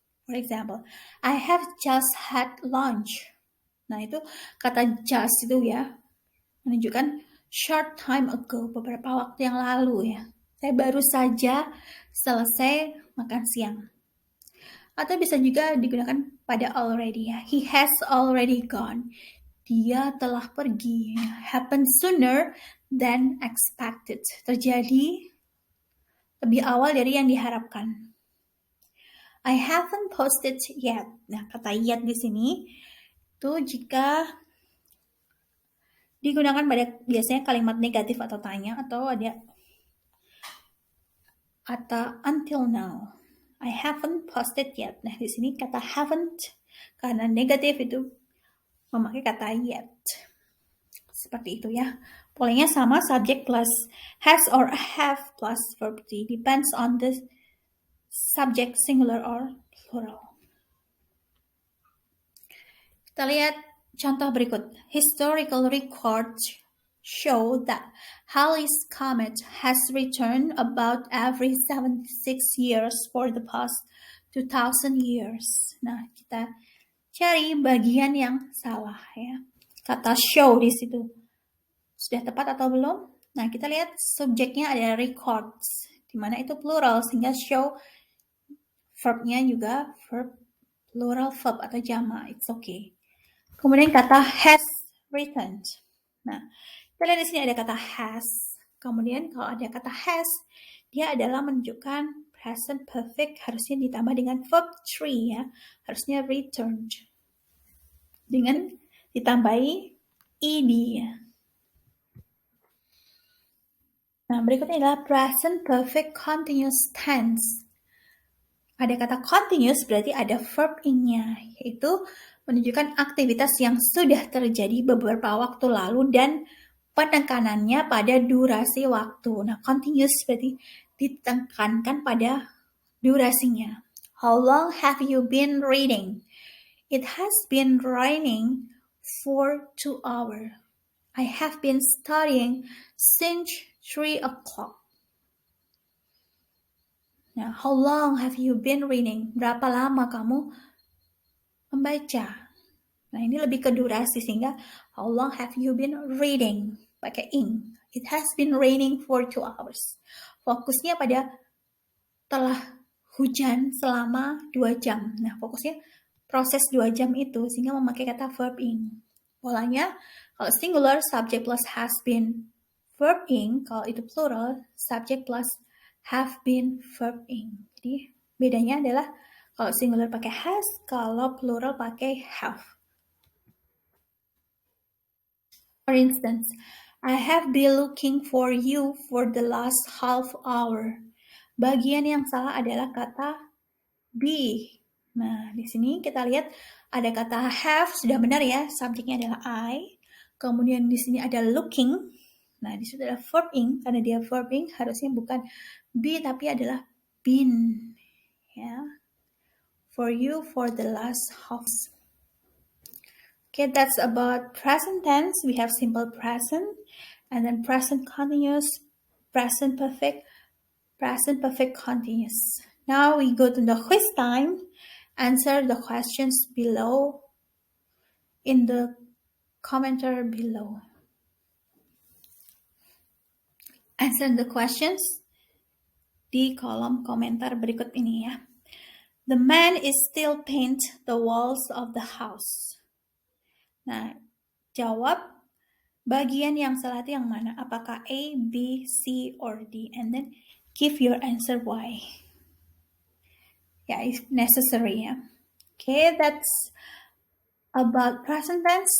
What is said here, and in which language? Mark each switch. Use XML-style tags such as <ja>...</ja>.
<en>For example, I have just had lunch.</en> <id>Nah, itu kata just itu ya, menunjukkan</id> <en>short time ago,</en> <id>beberapa waktu yang lalu ya. Saya baru saja selesai makan siang. Atau bisa juga digunakan pada already ya.</id> <en>He has already gone.</en> <id>Dia telah pergi.</id> <en>Happen sooner than expected.</en> <id>Terjadi lebih awal dari yang diharapkan.</id> <en>I haven't posted yet.</en> <id>Nah, kata yet di sini itu jika digunakan pada biasanya kalimat negatif atau tanya atau ada until now.</id> <en>I haven't posted yet.</en> <id>Nah, di sini kata haven't karena negatif itu memakai kata yet. Seperti itu ya. Polanya sama,</id> <en>subject plus has or have plus verb to. Depends on the subject, singular or plural.</en> <id>Kita lihat contoh berikut.</id> <en>Historical records show that Halley's Comet has returned about every 76 years for the past 2,000 years.</en> <id>Nah, kita cari bagian yang salah ya. Kata show di situ. Sudah tepat atau belum? Nah, kita lihat subjeknya ada records, di mana itu plural, sehingga show verbnya juga verb plural verb atau jamak.</id> <en>It's okay.</en> <id>Kemudian kata has returned. Nah, kita lihat di sini ada kata has. Kemudian kalau ada kata has, dia adalah menunjukkan present perfect, harusnya ditambah dengan verb 3 ya. Harusnya returned. Dengan ditambahi ed ya. Nah, berikutnya adalah present perfect continuous tense. Ada kata continuous berarti ada verb in-nya, yaitu menunjukkan aktivitas yang sudah terjadi beberapa waktu lalu dan penekanannya pada durasi waktu. Nah, continuous berarti ditekankan pada durasinya.</id> <en>How long have you been reading? It has been raining for 2 hours. I have been studying since 3 o'clock. Nah, how long have you been reading?</en> <id>Berapa lama kamu membaca? Nah, ini lebih ke durasi sehingga</id> <en>how long have you been reading?</en> <id>Pakai ing.</id> <en>It has been raining for 2 hours.</en> <id>Fokusnya pada telah hujan selama 2 jam. Nah, fokusnya proses 2 jam itu sehingga memakai kata verb ing. Polanya, kalau singular, subject plus has been, verb ing. Kalau itu plural, subject plus have been, verb ing. Jadi, bedanya adalah kalau singular pakai has, kalau plural pakai have.</id> <en>For instance, I have been looking for you for the last half hour.</en> <id>Bagian yang salah adalah kata be. Nah, di sini kita lihat ada kata have, sudah benar ya, subjeknya adalah I. Kemudian di sini ada looking. Nah, di situ ada verb ing, karena dia verb ing harusnya bukan be tapi adalah been. Ya.</id> <en>For you for the last half. Okay, that's about present tense. We have simple present, and then present continuous, present perfect continuous. Now we go to the quiz time. Answer the questions below in the commenter below. Answer the questions</en> <id>di kolom komentar berikut ini ya.</id> <en>The man is still paint the walls of the house.</en> <id>Nah, jawab bagian yang salah itu yang mana? Apakah A, B, C, or D?</id> <en>And then give your answer why. Yeah, if necessary. Yeah. Okay, that's about present tense.</en>